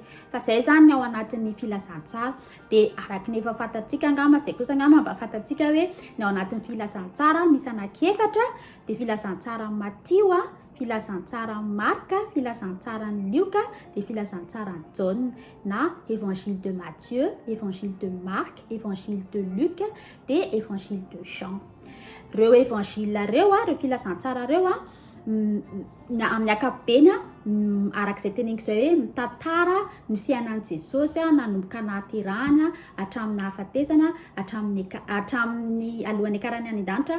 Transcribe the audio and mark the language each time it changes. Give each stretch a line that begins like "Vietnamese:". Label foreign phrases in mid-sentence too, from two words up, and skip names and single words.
Malagasy: Fa izay zany ao anatin'ny filazantsara dia araky ny efa fantatsika angamba izay kosa angamba mba fantatsika hoe ny ao anatin'ny filazantsara misy anakiefatra dia filazantsara Matteo, filazantsara Marka, filazantsara Luka dia filazantsara John na
French: évangile de Matthieu, évangile de Marc, évangile de Luc dia évangile de Jean.
Malagasy: Reo évangile reo reo filazantsara reo amin'ny ankapobeny arak'izay teneniko izay hoe mitantara ny fiainan'i Jesosy nanomboka nahaterahana hatramin'ny nahafatesana hatramin'ny alohan'ny akarany any an-danitra.